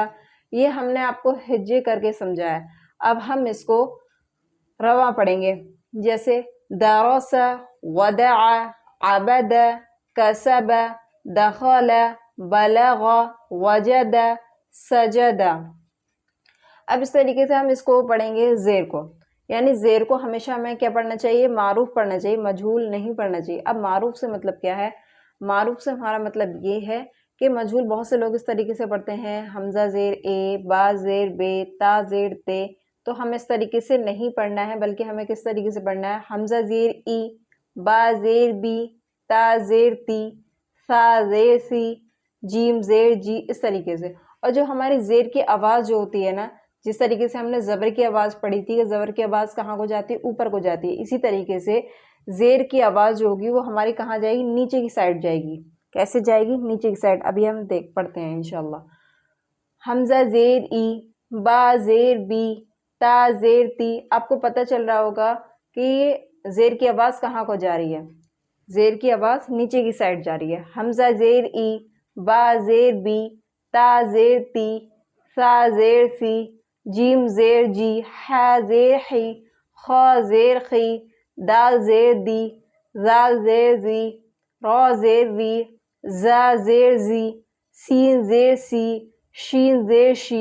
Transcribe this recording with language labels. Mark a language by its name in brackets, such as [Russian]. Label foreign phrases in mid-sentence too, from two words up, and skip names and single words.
[Urdu] یہ ہم نے آپ کو ہجے کر کے سمجھا ہے۔ اب ہم اس کو رواں پڑھیں گے، جیسے [Arabic] درس، ودع، عبد، کسب، دخل، بلغ، وجد، سجد۔ [Urdu] اب اس طریقے سے ہم اس کو پڑھیں گے زیر کو، یعنی زیر کو ہمیشہ ہمیں کیا پڑھنا چاہیے؟ معروف پڑھنا چاہیے، مجہول نہیں پڑھنا چاہیے۔ اب معروف سے مطلب کیا ہے؟ معروف سے ہمارا مطلب یہ ہے کہ مجہول بہت سے لوگ اس طریقے سے پڑھتے ہیں، حمزہ زیر اے، با زیر بے، تا زیر تے، تو ہمیں اس طریقے سے نہیں پڑھنا ہے، بلکہ ہمیں کس طریقے سے پڑھنا ہے؟ حمزہ زیر ای، با زیر بی، تا زیر تی، سا زیر سی، جیم زیر جی، اس طریقے سے۔ اور جو ہماری زیر کی آواز جو ہوتی ہے نا، جس طریقے سے ہم نے زبر کی آواز پڑھی تھی کہ زبر کی آواز کہاں کو جاتی ہے؟ اوپر کو جاتی ہے، اسی طریقے سے زیر کی آواز جو ہوگی وہ ہماری کہاں جائے گی؟ نیچے کی سائڈ جائے گی۔ کیسے جائے گی؟ نیچے کی سائڈ۔ ابھی ہم پڑھتے ہیں انشاءاللہ۔ حمزہ زیر ای، با زیر بی، تا زیر تی۔ آپ کو پتہ چل رہا ہوگا کہ زیر کی آواز کہاں کو جا رہی ہے، زیر کی آواز نیچے کی سائڈ جا رہی ہے. حمزہ زیر ای، با زیر بی، تا زیر تی، سا زیر سی، جیم زیر جی، ح زیر حی، خا زیر خی، دال زیر دی، زال زیر زی، را زیر ری، زا زیر زی، سین زیر سی، شین زیر شی،